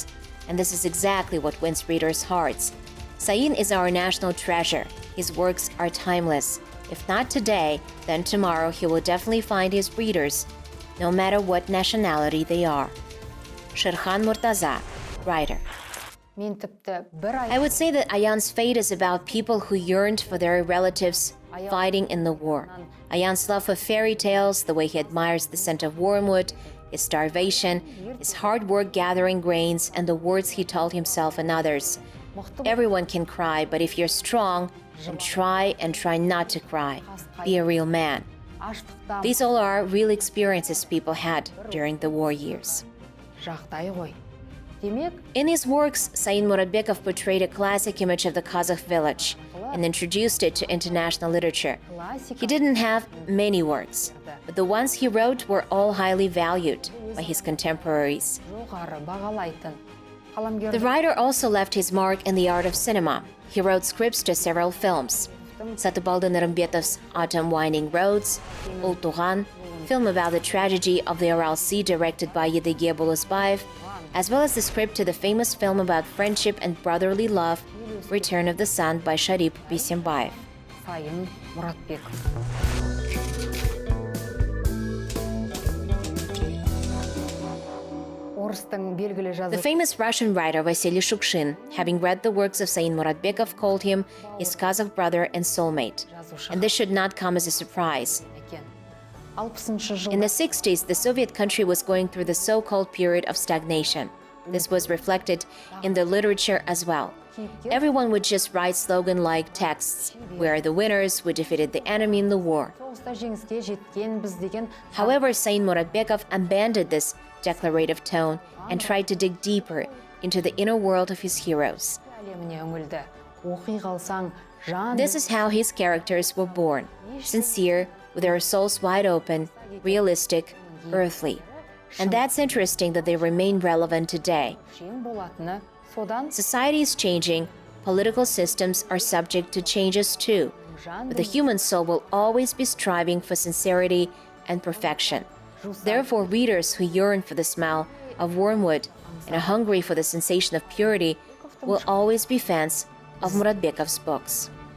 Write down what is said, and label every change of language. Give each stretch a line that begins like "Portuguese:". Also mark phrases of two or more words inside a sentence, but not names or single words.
English: And this is exactly what wins readers' hearts. Sain is our national treasure. His works are timeless. If not today, then tomorrow he will definitely find his readers, no matter what nationality they are. Sherhan Murtaza, writer.
Kazakh: мен тіпті бір ай
English: I would say that Ayan's fate is about people who yearned for their relatives fighting in the war. Ayan's love for fairy tales, the way he admires the scent of wormwood, his starvation, his hard work gathering grains, and the words he told himself and others. Everyone can cry, but if you're strong, then try not to cry. Be a real man.
Kazakh: аштықтан
English: These all are real experiences people had during the war years.
Kazakh: жағдай ғой. Демек,
English: In his works, Sain Muratbekov portrayed a classic image of the Kazakh village and introduced it to international literature.
Kazakh: классика
English: He didn't have many works, but the ones he wrote were all highly valued by his contemporaries.
Kazakh: жоғары бағалайтын.
English: The
Kazakh: Қаламгердің
English: writer also left his mark in the art of cinema. He wrote scripts to several films. Satybaldy Narymbetov's Autumn Winding Roads, Ul Tugan, film about the tragedy of the Aral Sea directed by Yesikbai Buluzbayev, as well as the script to the famous film about friendship and brotherly love, Return of the Sun by Sharip Bisembayev.
Kazakh: Сайын Мұратбеков. Орыстың белгілі
English: The
Kazakh: жазушы
English: famous Russian writer Vasily Shukshin, having read the works of Sain Muratbekov, called him his Kazakh brother and soulmate. And this should not come as a surprise.
Kazakh: екен. 60
English: In
Kazakh: жылда
English: the 60s, the Soviet country was going through the so-called period of stagnation. This was reflected in the literature as well. Everyone would just write slogan-like texts, "We are the winners, we defeated the enemy in the war."
Kazakh: соғыста жеңіске жеткенбіз деген
English: However, Sain Muratbekov abandoned this declarative tone and tried to dig deeper into the inner world of his heroes.
Kazakh: әлеміне үңілді. Оқи қалсаң, жан
English: This is how his characters were born, sincere, with their souls wide open, realistic, earthly. And that's interesting that they remain relevant today.
Kazakh: шен болатыны. Содан
English: Society is changing, political systems are subject to changes too,
Kazakh: жан
English: but the human soul will always be striving for sincerity and perfection. Therefore, readers who yearn for the smell of wormwood and are hungry for the sensation of purity will always be fans of Muratbekov's books.